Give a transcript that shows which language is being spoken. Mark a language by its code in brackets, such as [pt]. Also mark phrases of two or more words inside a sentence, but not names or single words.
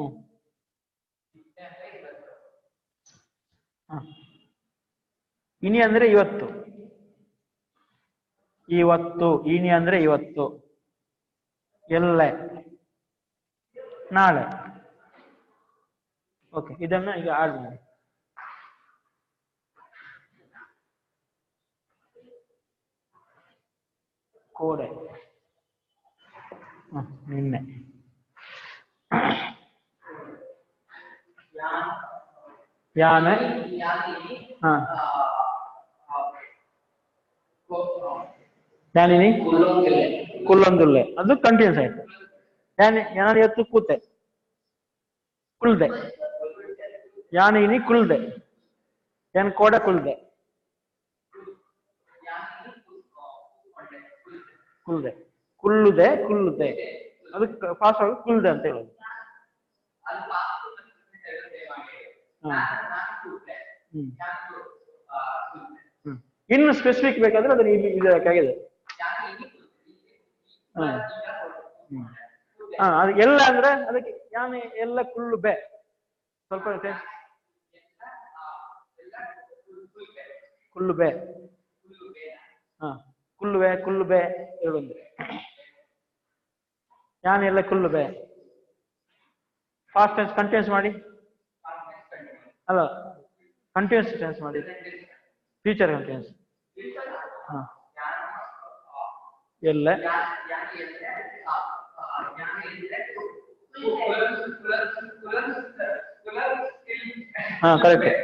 [kn] ಇನಿ ಅಂದ್ರೆ ಇವತ್ತು, ಇವತ್ತು. ಇನಿ ಅಂದ್ರೆ ಇವತ್ತು. ಎಲ್ಲೆ ನಾಳೆ. ಓಕೆ, ಇದನ್ನ ಈಗ ಆಡ್ ಮಾಡಿ. [tcy] ಕೋಡೆ ನಿನ್ನೆ, ಯಾನ ಯಾನಿನಿ ಕುಲ್ಲೊಂದುಲ್ಲೆ, [kn] ಅದು ಕಂಟಿನ್ಯೂಸ್ ಆಯ್ತು. [tcy] ಯಾನ [kn] ಇವತ್ತು ಕೂತೆ [tcy] ಕುಲ್ದೆ, ಯಾನಿನಿ ಕುಲ್ದೆ, ಯಾನ್ ಕೋಡೆ ಕುಲ್ದೆ, ಕುಲ್ದೆ, ಕುಲ್ಲುದೆ, ಕುಲ್ಲುದೆ. [kn] ಅದು ಫಾಸ್ಟ್ ಆಗಿ ಕುಲ್ದೆ ಅಂತ ಹೇಳೋದು. ಇನ್ನು ಸ್ಪೆಸಿಫಿಕ್ ಬೇಕಾದ್ರೆ ಅದನ್ನ ಇದಕ್ಕಾಗಿದೆ. ಅದು ಎಲ್ಲ ಅಂದ್ರೆ ಅದಕ್ಕೆ [tcy] ಯಾನೆ ಎಲ್ಲ ಕುಲ್ಲು ಬೆ, [kn] ಸ್ವಲ್ಪ [tcy] ಕುಲ್ಲು ಬೆ. ಕುಲ್ಲುವೆ, ಕುಲ್ಲು ಬೆ ಎರಡೊಂದು. ಯಾನೆ ಎಲ್ಲ ಕುಲ್ಲು ಬೆ. [en] fast tense continuous ಮಾಡಿ. [kn] ಅಲ್ಲ, [en] continuous tense [kn] ಮಾಡಿ. [en] future continuous. ಎಲ್ಲ correct.